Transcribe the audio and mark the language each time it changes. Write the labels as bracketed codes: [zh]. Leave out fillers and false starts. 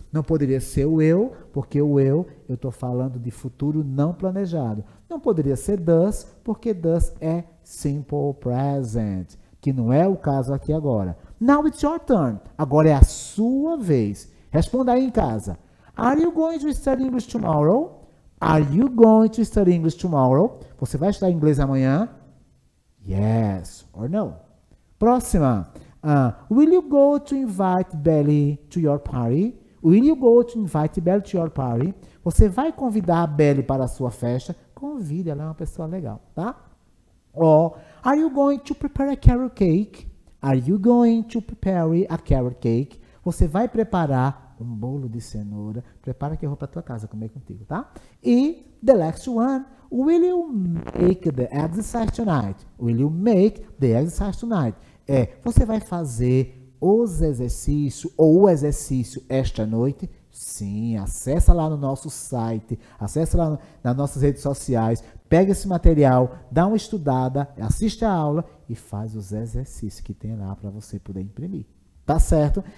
[pt] Não poderia ser o eu, porque o eu estou falando de futuro não planejado. Não poderia ser does, porque does é simple present, que não é o caso aqui agora. [en] Now it's your turn. [pt] Agora é a sua vez. Responda aí em casa. [en] Are you going to study English tomorrow? Are you going to study English tomorrow? [pt] Você vai estudar inglês amanhã? [en] Yes or no. [pt] Próxima. [en] Will you go to invite Belly to your party? Will you go to invite Belly to your party? [pt] Você vai convidar a Belly para a sua festa? Convide, ela é uma pessoa legal, tá? [en] Or, are you going to prepare a carrot cake? Are you going to prepare a carrot cake? [pt] Você vai preparar um bolo de cenoura? Prepara que eu vou para tua casa comer contigo, tá? [en] E the next one, will you make the exercise tonight? Will you make the exercise tonight? [pt] Você vai fazer os exercícios ou o exercício esta noite? Sim, acessa lá no nosso site, acessa lá nas nossas redes sociais, pega esse material, dá uma estudada, assiste a aula e faz os exercícios que tem lá para você poder imprimir. Tá certo?